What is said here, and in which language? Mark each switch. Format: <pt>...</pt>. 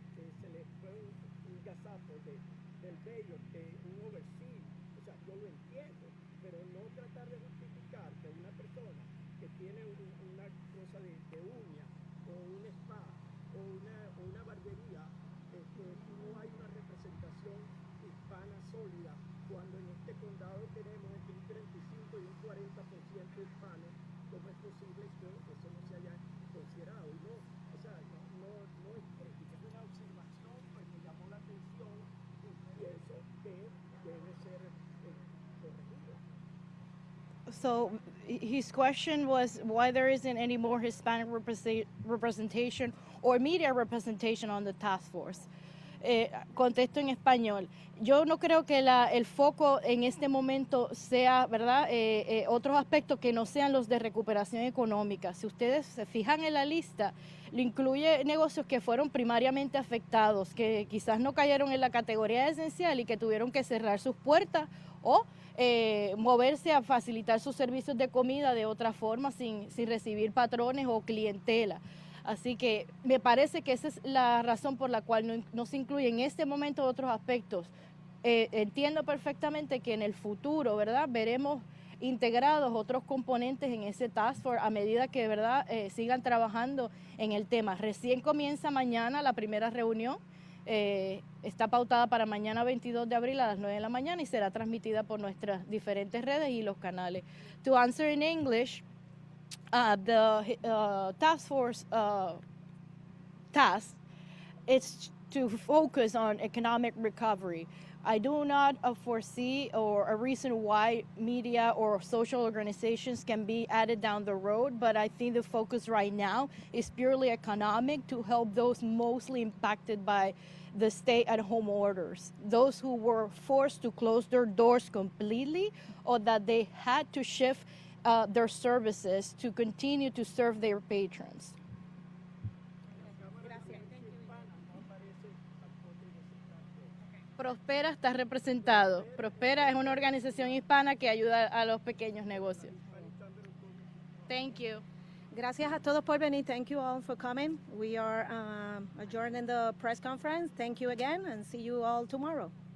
<es>del mayor que un oversee, o sea, yo lo entiendo, pero no tratar de justificar que una persona que tiene una cosa de uña o un spa o una barbería, no hay una representación hispana sólida, cuando en este condado tenemos entre un 35 y un 40% hispano. ¿Cómo es posible que eso no se haya considerado? Y no, o sea, no es crítica, es una observación, pues me llamó la atención y pienso que debe ser corregido.</es> <en>So his question was why there isn't any more Hispanic representation or media representation on the task force.</en> <es>Contesto en español. Yo no creo que el foco en este momento sea, ¿verdad? Otros aspectos que no sean los de recuperación económica. Si ustedes se fijan en la lista, lo incluye negocios que fueron primariamente afectados, que quizás no cayeron en la categoría esencial y que tuvieron que cerrar sus puertas o moverse a facilitar sus servicios de comida de otra forma sin recibir patrones o clientela. Así que me parece que esa es la razón por la cual no se incluye en este momento otros aspectos. Entiendo perfectamente que en el futuro, ¿verdad?, veremos integrados otros componentes en ese task force a medida que, ¿verdad?, sigan trabajando en el tema. Recién comienza mañana la primera reunión. Está pautada para mañana 22 de abril a las 9 de la mañana y será transmitida por nuestras diferentes redes y los canales.</es> <en>To answer in English, the task force task is to focus on economic recovery. I do not foresee or a reason why media or social organizations can be added down the road, but I think the focus right now is purely economic to help those mostly impacted by the stay-at-home orders, those who were forced to close their doors completely or that they had to shift their services to continue to serve their patrons.</en> <es>Prospera está representado. Prospera es una organización hispana que ayuda a los pequeños negocios.</es> <en>Thank you.</en> <es>Gracias a todos por venir.</es> <en>Thank you all for coming. We are adjourning the press conference. Thank you again and see you all tomorrow.</en>